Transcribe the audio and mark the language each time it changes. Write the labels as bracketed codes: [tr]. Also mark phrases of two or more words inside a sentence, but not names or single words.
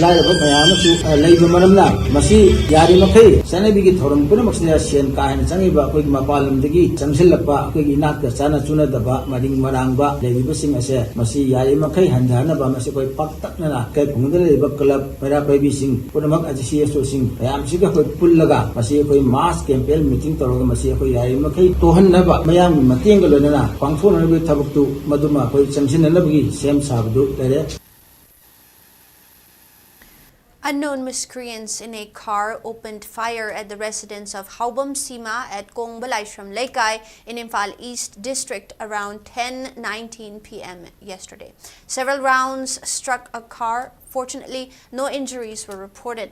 [mni] ꯂꯥꯏꯔꯕ ꯃꯌꯥꯝ ꯑꯃꯁꯨ ꯂꯩꯕ ꯃꯔꯝꯅ ꯃꯁꯤ ꯌꯥꯔꯤꯃꯈꯩ ꯆꯠꯅꯕꯤꯒꯤ ꯊꯧꯔꯝ ꯄꯨꯝꯅꯃꯛꯁꯤꯗ ꯁꯦꯟ ꯀꯥ ꯍꯦꯟꯅ ꯆꯪꯉꯤꯕ ꯑꯩꯈꯣꯏꯒꯤ ꯃꯄꯥꯟ ꯂꯝꯗꯒꯤ ꯆꯪꯁꯤꯜꯂꯛꯄ ꯑꯩꯈꯣꯏꯒꯤ ꯏꯅꯥꯛꯀ ꯆꯥꯟꯅ ꯆꯨꯅꯗꯕ ꯃꯔꯤꯡ ꯃꯔꯥꯡꯕ ꯂꯩꯔꯤꯕꯁꯤꯡ ꯑꯁꯦ ꯃꯁꯤ ꯌꯥꯔꯤꯃꯈꯩ ꯍꯟꯊꯍꯟꯅꯕ ꯃꯁꯤ ꯑꯩꯈꯣꯏ ꯄꯥꯛꯇꯛꯅꯅ ꯏꯀꯥꯏ ꯈꯨꯡꯒꯪꯗ ꯂꯩꯔꯤꯕ ꯀ꯭ꯂꯕ ꯃꯩꯔꯥ ꯄꯥꯏꯕꯤꯁꯤꯡ ꯄꯨꯝꯅꯃꯛ CSOꯁꯤꯡ ꯃꯌꯥꯝꯁꯤꯒ ꯑꯩꯈꯣꯏ ꯄꯨꯜꯂꯒ ꯃꯁꯤ ꯑꯩꯈꯣই [en] mass campaign meeting [mni] ꯇꯧꯔꯒ ꯃꯁꯤ ꯑꯩꯈꯣꯏ ꯌꯥꯔꯤꯃꯈꯩ ꯇꯣꯍꯟꯅꯕ ꯃꯌꯥꯝꯒꯤ ꯃꯇꯦꯡꯒ ꯂꯣꯏꯅꯅ ꯄꯥꯡꯊꯣꯛꯅꯕꯒꯤ ꯊꯕꯛꯇꯨ ꯃꯗꯨꯃ ꯑꯩꯈꯣꯏ ꯆꯪꯁꯤꯟꯅꯅꯕꯒꯤ ꯁꯦꯝ ꯁꯥꯕꯗꯨ ꯂꯩꯔꯦ. [en] Unknown miscreants in a car opened fire at the residence of Haubam Sima at Kongbalaishram Lekai in Imphal East District around 10:19 p.m. yesterday. Several rounds struck a car. Fortunately, no injuries were reported.